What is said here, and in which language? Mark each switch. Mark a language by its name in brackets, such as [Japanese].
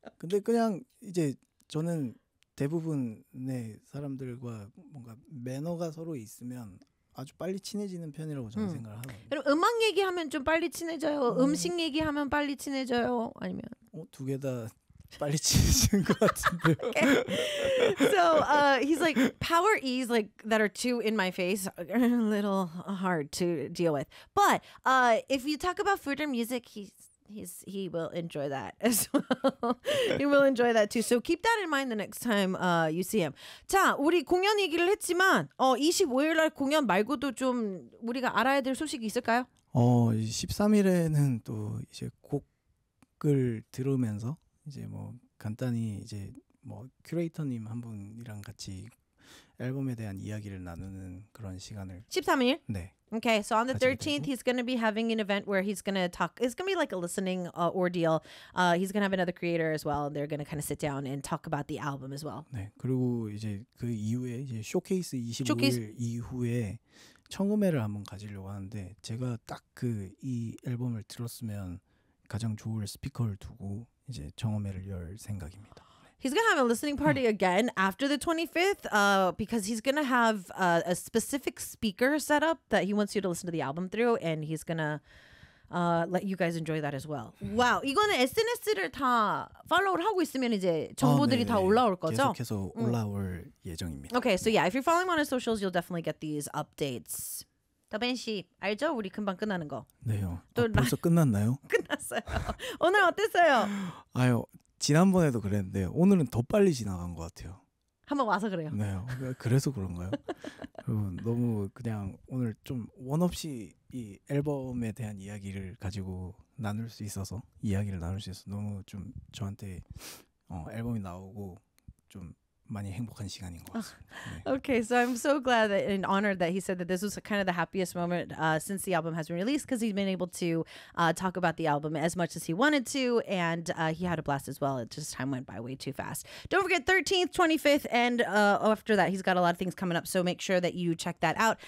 [Korean] 근데 그냥 이제 저는 대부분의 사람들과 뭔가 매너가 서로 있으면 아주 빨리 친해지는 편이라고 저는 생각을 하고. 그럼 음악 얘기하면 좀 빨리 친해져요. 음식 얘기하면 빨리 친해져요. 아니면? 두 개 다. 빨리 친해진 것 같은데요. [English] So he's like power E's like that are too in my face, a little hard to deal with. But if you talk about food or music, he will enjoy that as well. He will enjoy that too. So keep that in mind the next time you see him. [Korean] 자, 우리 공연 얘기를 했지만 25일 날 공연 말고도 좀 우리가 알아야 될 소식이 있을까요? 13일에는 또 이제 곡을 들으면서 이제 뭐 간단히 이제 뭐 큐레이터님 한 분이랑 같이 앨범에 대한 이야기를 나누는 그런 시간을 13일? 네. [English] Okay, so on the 13th, he's going to be having an event where he's going to talk. It's going to be like a listening ordeal. He's going to have another creator as well. They're going to kind of sit down and talk about the album as well. [Korean] 네, 그리고 이제 그 이후에 이제 쇼케이스 25일 쇼케이스. 이후에 청음회를 한번 가지려고 하는데 제가 딱 그 이 앨범을 들었으면 가장 좋을 스피커를 두고 이제 청음회를 열 생각입니다. [English] He's going to have a listening party again after the 25th because he's going to have a specific speaker set up that he wants you to listen to the album through and he's going to let you guys enjoy that as well. [Korean] Wow, 이거는 SNS를 다 팔로우를 하고 있으면 이제 정보들이 다 올라올 거죠? 계속 올라올 예정입니다. [English] Okay, so yeah, if you're following on his socials, you'll definitely get these updates. [Korean] 더빈 씨, 알죠? 우리 금방 끝나는 거. 네요. 벌써 끝났나요? 끝났어요. 오늘 어땠어요? 아유, 지난번에도 그랬는데 오늘은 더 빨리 지나간 것 같아요. 한번 와서 그래요. 네, 그래서 그런가요? 너무 그냥 오늘 좀 원없이 이 앨범에 대한 이야기를 가지고 나눌 수 있어서 이야기를 나눌 수 있어서 너무 좀 저한테 앨범이 나오고 좀 많이 행복한 시간인 것 같습니다. 네. [English] Okay, so I'm so glad that, and honored that he said that this was kind of the happiest moment since the album has been released because he's been able to talk about the album as much as he wanted to and he had a blast as well. It just time went by way too fast. Don't forget 13th, 25th, and after that he's got a lot of things coming up, so make sure that you check that out.